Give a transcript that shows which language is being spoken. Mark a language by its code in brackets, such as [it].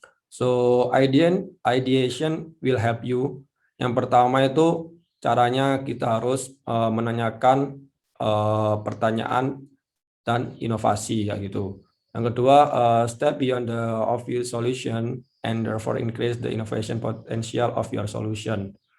[en] So, ideation will help you. [id] Yang pertama itu caranya kita harus menanyakan pertanyaan dan inovasi ya gitu. Yang kedua, [en] step beyond the obvious solution and therefore increase the innovation potential of your solution.